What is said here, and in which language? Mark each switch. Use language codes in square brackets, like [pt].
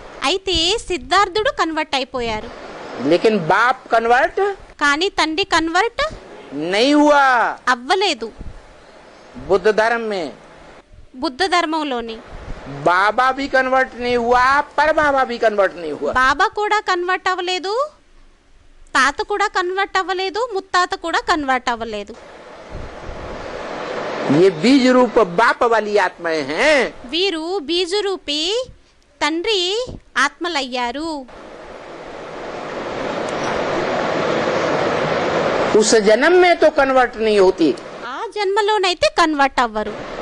[te] అయితే సిద్ధార్థుడు కన్వర్ట్ అయిపోయారు. [hi] लेकिन बाप कन्वर्ट [te] కానీ తండ్రి కన్వర్ట్ [hi] नहीं हुआ। [te] అవ్వలేదు. [hi] बुद्ध धर्म में [te] బుద్ధ ధర్మంలోని [hi] बाबा भी कन्वर्ट नहीं हुआ, पर बाबा भी कन्वर्ट नहीं हुआ। [te] బాబా కూడా కన్వర్ట్ అవ్వలేదు, తాత కూడా కన్వర్ట్ అవ్వలేదు, ముత్తాత కూడా కన్వర్ట్ అవ్వలేదు. [hi] ये बीज रूप बाप वाली आत्माएं हैं। [te] వీరు బీజరూపి తండ్రి ఆత్మలయ్యారు. [hi] उस जन्म में तो कन्वर्ट नहीं होती, [te] ఆ జన్మలోనైతే కన్వర్ట్ అవ్వరు.